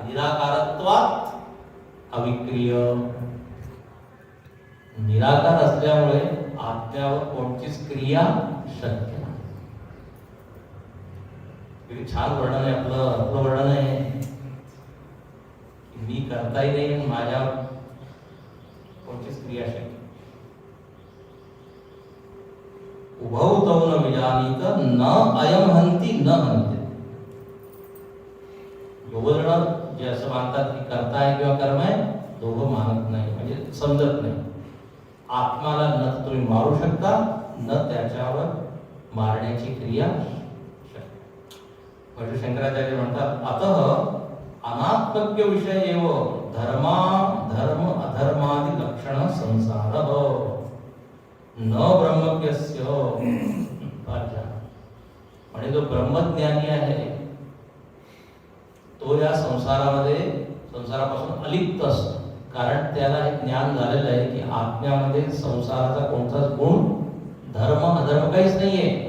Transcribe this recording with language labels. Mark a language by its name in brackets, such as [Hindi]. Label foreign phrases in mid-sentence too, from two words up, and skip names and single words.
[Sanskrit] निराकारत्वात अविक्रिय. [Marathi] निराकार असल्यामुळे आत्म्यावर कोणतीच क्रिया शक्य नाही. किती छान वर्णन आहे आपलं वर्णन आहे. मी करताही नाही, माझ्यावर कोणतीच क्रिया शक्य. [Sanskrit] उभौ तौ न विजानीत न अयम हंती न हंते. [Marathi] योगजण जे असं मानतात की करता आहे किंवा कर्म आहे, दोघं मानत नाही, म्हणजे समजत नाही. आत्माला न तुम्ही मारू शकता, न त्याच्यावर मारण्याची क्रिया शक्य. म्हणजे शंकराचार्य म्हणतात [Sanskrit] अतः अनात्मज्ञ विषय एव धर्म अधर्मादि लक्षण संसार न ब्रह्मज्ञस्य. [Marathi] म्हणजे जो ब्रह्मज्ञानी आहे तो या संसारापासून अलिप्त असतो, कारण त्याला हे ज्ञान झालेलं आहे की आत्म्यामध्ये संसाराचा कोणताच गुण, धर्म अधर्म काहीच नाहीये.